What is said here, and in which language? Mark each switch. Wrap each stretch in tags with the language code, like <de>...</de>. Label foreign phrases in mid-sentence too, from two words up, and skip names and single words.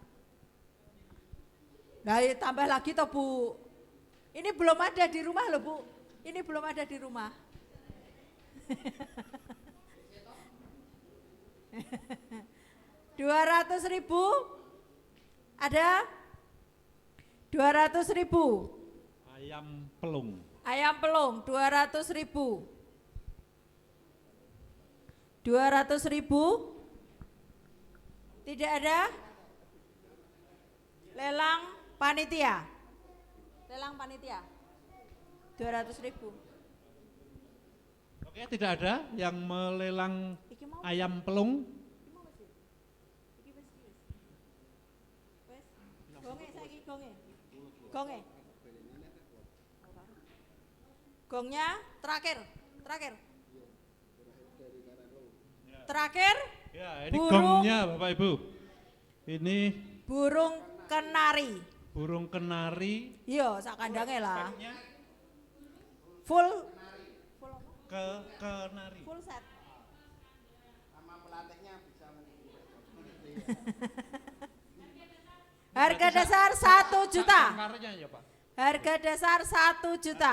<id>Nah, tambah lagi toh, Bu. Ini belum ada di rumah loh, Bu. Ini belum ada di rumah. 200.000 ada 200.000 Ayam pelung. ayam pelung 200.000 200.000 tidak ada lelang panitia 200.000 Oke, tidak ada yang melelang</id> <jv>Iki mau</jv> <id>ayam pelung.</id> <jv>Gonge saiki gonge.</jv> <id>Gonge. Gongnya terakhir. Terakhir Ya, ini burung, gongnya Bapak Ibu. Ini burung kenari. burung kenari.</id> <jv>Iya, sak kandange lah.</jv> <id>Efeknya Full kenari.</id> <en>full set.</en> <id>Sama pelatihnya bisa Harga dasar 1 juta. Sangkarnya ya Pak. Harga dasar 1 juta.</id>